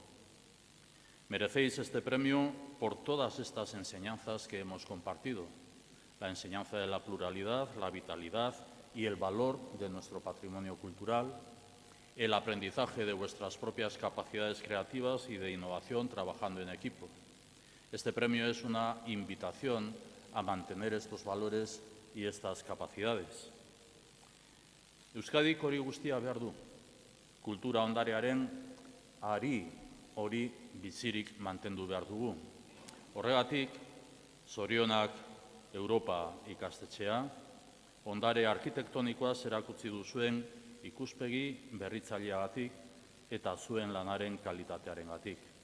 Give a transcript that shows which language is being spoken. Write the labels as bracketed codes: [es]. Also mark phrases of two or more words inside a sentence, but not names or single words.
[es] Merecéis este premio por todas estas enseñanzas que hemos compartido: la enseñanza de la pluralidad, la vitalidad y el valor de nuestro patrimonio cultural, el aprendizaje de vuestras propias capacidades creativas y de innovación trabajando en equipo. Este premio es una invitación a mantener estos valores y estas capacidades. [eu] Euskadik hori guztia behar du. Kultura ondarearen ari hori bizirik mantendu behar dugu. Horregatik, zorionak Europa ikastetxea, ondare arkitektonikoaz erakutsi duzuen ikuspegi berritzaileagatik eta zuen lanaren kalitatearengatik.